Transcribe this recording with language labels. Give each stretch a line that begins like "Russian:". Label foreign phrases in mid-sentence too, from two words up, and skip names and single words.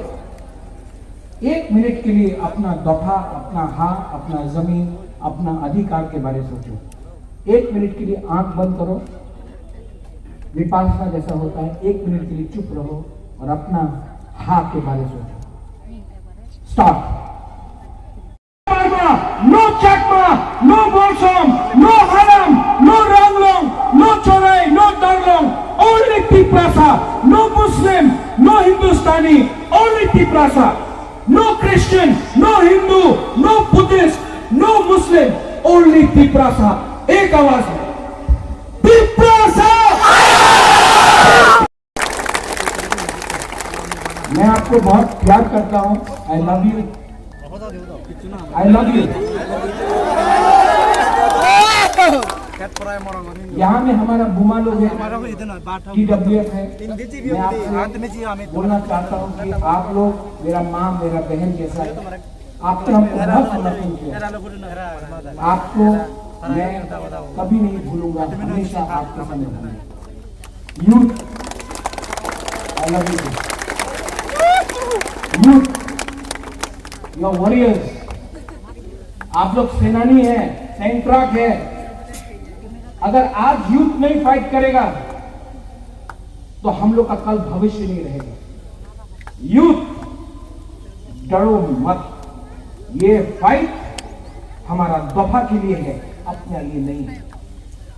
Hindi: 1 मिनट के लिए अपना दफा, अपना हाथ, अपना जमीन, अपना अधिकार के बारे में सोचो। 1 मिनट के लिए आंख बंद करो, विपासना जैसा होता है। 1 मिनट के लिए चुप रहो और अपना हाथ के बारे में सोचो। स्टार्ट।
English: No Chakma, no Bolsom, no Haram, no Ranglong, no Chorai, no Darlong, only Tiprasa, no Muslim, no Hindustani, only Tiprasa, no Christian, no Hindu, no Buddhist, no Muslim, only Tiprasa.
Hindi: एक आवाज में Tiprasa। मैं आपको बहुत प्यार करता हूँ।
English: I love you. I love you.
Hindi: यहाँ में हमारा बुमा लोग है, TWF है। मैं आपसे बोलना चाहता हूँ कि आप लोग मेरा माँ, मेरा बहन जैसा है। आपने हमको बहुत समर्थन किया। आपको मैं कभी नहीं भूलूंगा, हमेशा आपके सामने रहूंगा। यूथ,
English: I love you. youth, your warriors,
Hindi: आप लोग सेनानी हैं, सैनिक है। अगर आज यूथ नहीं फाइट करेगा तो हम लोग का कल भविष्य नहीं रहेगा। यूथ, डरो मत, ये फाइट हमारा दफा के लिए है, अपने लिए नहीं है।